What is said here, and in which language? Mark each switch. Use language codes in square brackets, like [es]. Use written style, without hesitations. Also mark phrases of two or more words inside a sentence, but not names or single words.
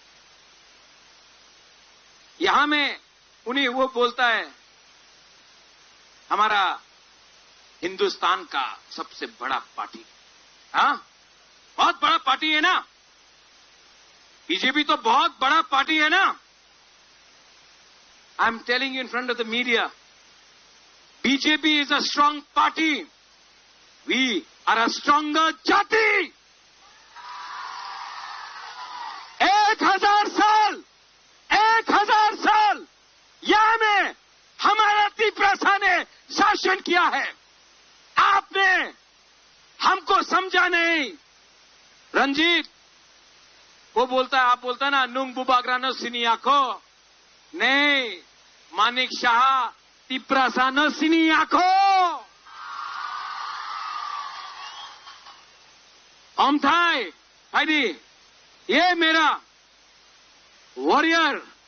[hi] यहां में उन्हें वो बोलता है हमारा हिंदुस्तान का सबसे बड़ा पार्टी, हाँ बहुत बड़ा पार्टी है ना, बीजेपी तो बहुत बड़ा पार्टी है ना। [en] I'm telling you in front of the media, BJP is a strong party. We are a stronger jati. [hi] 1000 साल यहां में हमारा तिपरासा ने शासन किया है, आपने हमको समझा नहीं। रंजीत वो बोलता है, आप बोलता है ना [trp] नुंग बुबाग्रानो सिनिया को, [hi] नहीं मानिक शाह [trp] तिपरासा नो सिनिया को। [hi] ओमथाई भाईडी ये मेरा वॉरियर